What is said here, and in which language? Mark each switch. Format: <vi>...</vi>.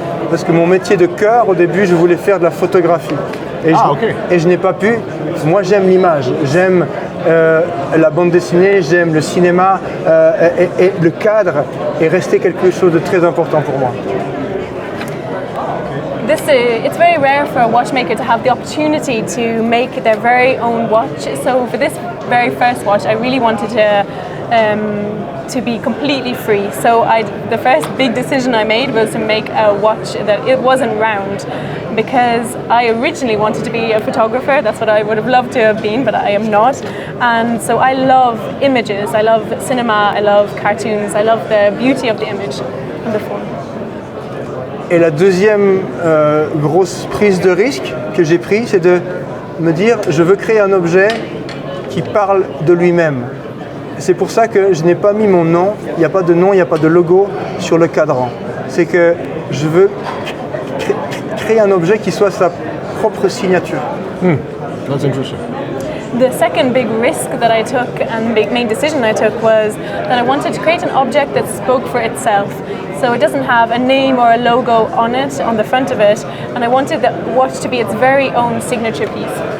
<fr>Parce que mon métier de cœur, au début, je voulais faire de la photographie. Et je n'ai pas pu. Moi, j'aime l'image, j'aime la bande dessinée, j'aime le cinéma et le cadre est resté quelque chose de très important pour moi.</fr> <en>It's very rare for a watchmaker to have the opportunity to make their very own watch. So for this very first watch, I really wanted to be completely free. So the first big decision I made was to make a watch that it wasn't round, because I originally wanted to be a photographer. That's what I would have loved to have been, but I am not. And so I love images, I love cinema, I love cartoons, I love the beauty of the image and the form.</en> <fr>Et la deuxième grosse prise de risque que j'ai prise, c'est de me dire je veux créer un objet qui parle de lui-même. C'est pour ça que je n'ai pas mis mon nom, il n'y a pas de nom, il n'y a pas de logo sur le cadran. C'est que je veux créer un objet qui soit sa propre signature.</fr> <en>That's interesting. The second big risk that I took and the main decision I took was that I wanted to create an object that spoke for itself. So it doesn't have a name or a logo on it, on the front of it, and I wanted the watch to be its very own signature piece.</en>